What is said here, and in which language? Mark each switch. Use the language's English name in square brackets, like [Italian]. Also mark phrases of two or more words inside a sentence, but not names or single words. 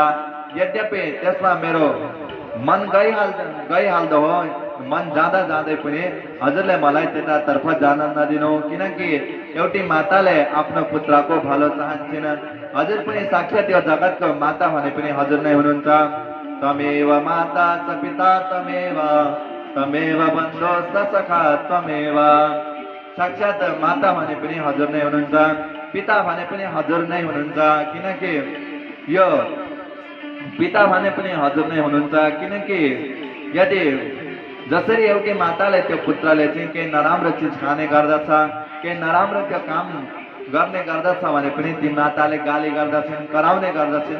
[Nepali] यद्यपि त्यसमा मेरो मन गइहाल्दो हो, मन जाँदा जाँदै पनि हजुरले मलाई त्यतातर्फ जान नदिनु। किनकि एउटी माताले आफ्नो पुत्रको भलो चाहन्छन्। हजुर पनि साक्षात यो जगतको माता भने पनि हजुर नै हुनुहुन्छ। [Sanskrit] तमेव माता च पिता तमेव बन्धो स सखा तमेव। [Nepali] साक्षात माता भने पनि हजुर नै हुनुहुन्छ, पिता भने पनि हजुर नै हुनुहुन्छ। किनकि यो पिता भने पनि हजुर नै हुनुहुन्छ। किनकि यदि जसरी एउटी माताले त्यो पुत्रले चाहिँ केही नराम्रो चिज खाने गर्दछ, केही नराम्रो त्यो काम गर्ने गर्दछ भने पनि ती माताले गाली गर्दछन्, कराउने गर्दछन्।